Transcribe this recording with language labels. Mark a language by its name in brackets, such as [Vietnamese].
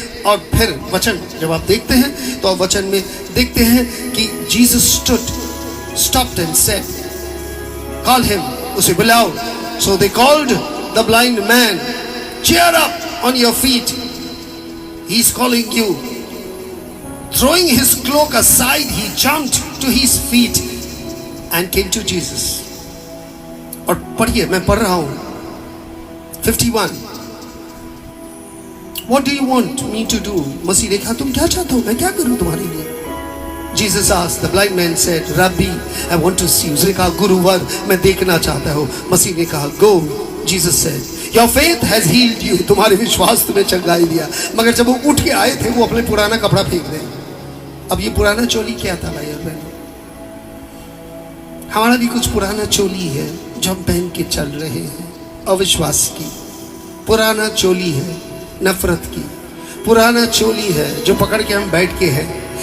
[Hindi] और फिर वचन जब आप देखते हैं तो वचन में देखते हैं कि [English] Jesus stopped and said, call him, [Hindi] उसे बुलाओ। [English] So they called the blind man, cheer up on your feet, he's calling you. Throwing his cloak aside, he jumped to his feet and came to Jesus. [Hindi] और पढ़िए, मैं पढ़ रहा हूं 51. [English] What do you want me to do? [Hindi] मसीह ने कहा, तुम क्या चाहते हो, मैं क्या करूं तुम्हारे लिए? [English] Jesus asked. The blind man said, Rabbi, I want to see. [Hindi] उसने कहा, गुरुवर, मैं देखना चाहता हूं। मसीह ने कहा, go. [English] Jesus said, Your faith has healed you. [Hindi] तुम्हारे विश्वास तुम्हें चंगाई दिया। मगर जब वो उठ के आए थे, वो अपने पुराना कपड़ा फेंक रहे। अब ये पुराना चोली क्या था भाई और बहनों? हमारा भी कुछ पुराना चोली है जो हम पहन के चल रहे हैं, अविश्वास की। पुराना चोली है नफरत की। पुराना चोली है जो पकड़ के हम बैठ के हैं।